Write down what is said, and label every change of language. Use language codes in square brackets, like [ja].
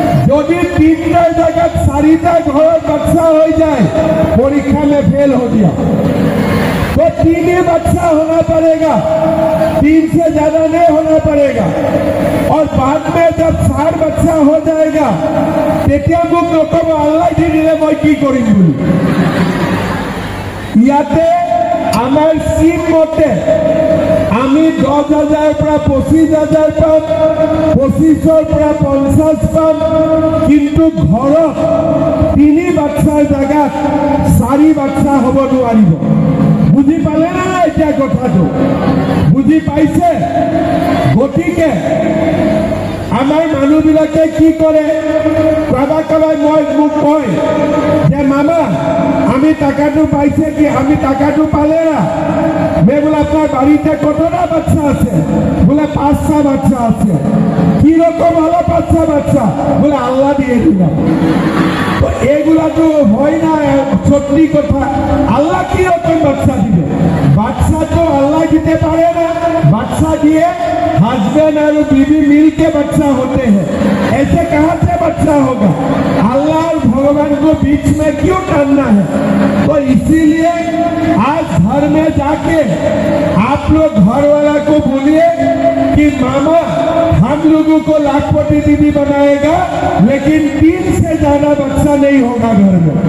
[as] যদি 3টাৰ জায়গাত 4টা ঘৰত বাচ্চা হৈ যায় [hi] পৰীক্ষা में फेल हो गया तो 3 ही बच्चा होना पड़ेगा, 3 से ज्यादा नहीं होना पड़ेगा। और बाद में जब 4 बच्चा हो जाएगा [as] তেতিয়া মোক নকব আল্লাহ দি দিলে মই কি কৰিম বুলি। ইয়াতে আমাৰ স্কিম মতে আমি 10,000 পৰা 25,000 পাম, 25ৰ পৰা 50 পাম, কিন্তু ঘৰত 3 বাচ্চাৰ জায়গাত 4 বাচ্চা হ'ব নোৱাৰিব। বুঝি পালে না এতিয়া কথাটো? বুঝি পাইছে? গতিকে আমাৰ মানুহবিলাকে কি কৰে, কাবাই মোক কয় যে মামা আমি টাকাটো পাইছে কি? আমি টাকাটো পালে না? [hi] मैं बोला [bn] আপনার বাড়িতে কতটা বাচ্চা আছে? বলে 5টা বাচ্চা আছে। কি রকম হলো 5টা বাচ্চা? বলে আল্লাহ দিয়ে দিলাম। তো এগুলা তো হয় না, সত্যি কথা। আল্লাহ কি রকম বাচ্চা দিবে? বাচ্চা তো আল্লাহ দিতে পারে না, বাচ্চা দিয়ে [hi] हस्बैंड और बीवी मिलके बच्चा होते हैं। ऐसे कहां से बच्चा होगा? अल्लाह और भगवान को बीच में क्यों डालना है? तो इसीलिए आज घर में जाके आप लोग घर वाला को बोलिए कि मामा हम लोगों को लाखपति दीदी बनाएगा, लेकिन 3 से ज्यादा बच्चा नहीं होगा घर में।